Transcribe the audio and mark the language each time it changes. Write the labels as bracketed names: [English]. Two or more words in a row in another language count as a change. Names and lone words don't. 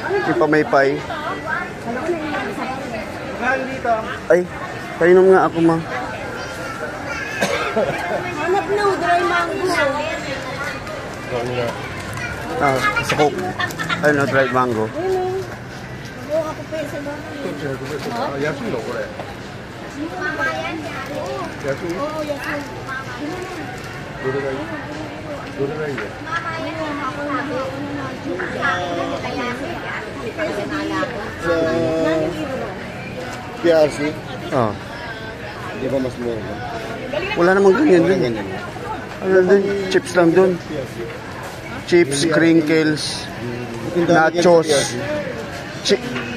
[Filipino] Yung pamaypay. Ay, painom nga ako, ma. Hanap na, dry mango. Ah, sa Coke. Ano, dried mango. Ayun o. Oo, ako pa sa bahay. [Japanese] 安いのこれ。安い？ [Filipino] Oo, yasin. [Japanese] どれがいい？どれがいいよ？ [Filipino] PRC? Oh. Di ba mas mura ba? Wala namang ganyan dun. Ano dun? Chips lang dun. Chips, crinkles, nachos.